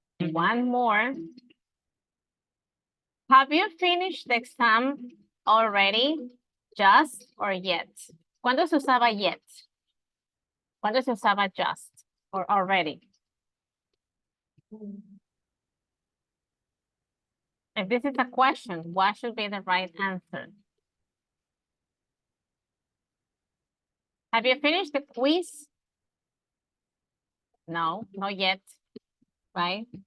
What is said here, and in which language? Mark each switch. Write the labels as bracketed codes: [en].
[en] One more. Have you finished the exam already? Just or yet? [es] ¿Cuándo se usaba [en] yet? [es] ¿Cuándo se usaba [en] just or already? If this is a question, what should be the right answer? Have you finished the quiz? No, not yet, right?